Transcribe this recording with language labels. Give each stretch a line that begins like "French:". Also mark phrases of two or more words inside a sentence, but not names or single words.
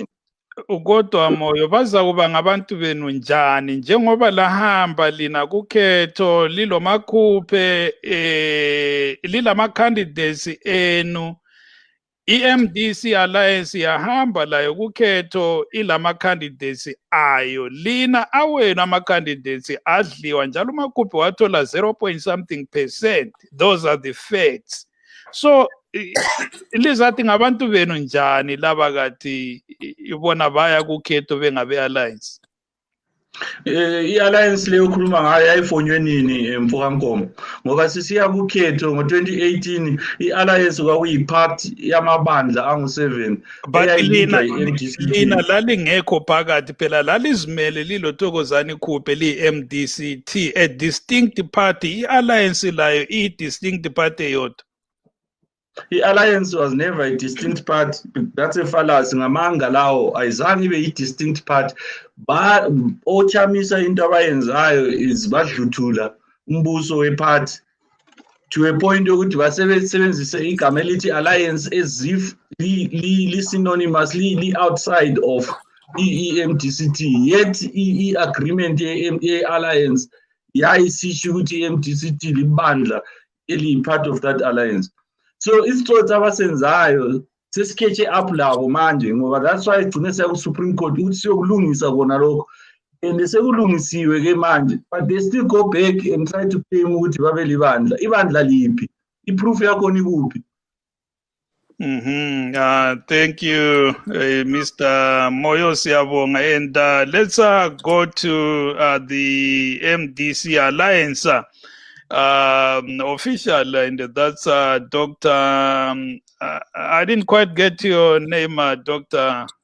North Ndebele: Kodwa Moyo baza kuba ngabantu benu njani njengoba lahamba lina kukhetho lilomakhuphe lilama-candidates enu, i-MDC Alliance yahamba layo kukhetho ilama-candidates ayo, lina awenu ama-candidates adliwa njalo umakhuphe wathola 0.something%.
English: Those are the facts.
North Ndebele: So lizathi ngabantu benu njani laba kathi ibona baya kukhetho bengabe-alliance? I-alliance leyo khuluma ngayo yayifonywe nini Mfokankomo ngoba sisiya kukhetho ngo-2018 i-alliance kwakuyiphathi yamabandla angu-7 lina lalingekho phakathi phela lalizimele liloThokozani Khuphe liyi-MDCT,
English: a distinct party.
North Ndebele: I-alliance layo
English: iyi-distinct party
North Ndebele: yodwa.
English: I-alliance was never a distinct party. That's a fallacy.
North Ndebele: Ngamanga lawo ayizange ibe
English: yi-distinct party.
North Ndebele: Ochamisa into abayenzayo is badluthula umbuso wephathi
English: to a point
North Ndebele: yokuthi basebenzise igama elithi alliance
English: as if
North Ndebele: li-synonymous li-outside of i-MDCT, yet i-agreement ye-alliance yayisisho ukuthi i-MDCT libandla eli-part
English: of that alliance.
North Ndebele: So isitsotsi abasenzayo sesikhethe up labo manje ngoba
English: that's why
North Ndebele: igcine siya ku-Supreme Court ukuthi siyokulungisa kona lokho, and sekulungisiwe ke manje,
English: but they still go back and try to claim
North Ndebele: ukuthi babe libandla. Ibandla liphi? Iproof yakhona ikuphi?
English: Thank you, Mr. Moyo Siyabonga. And let's go to the MDC Alliance official, and that's Dr. I didn't quite get your name, Dr.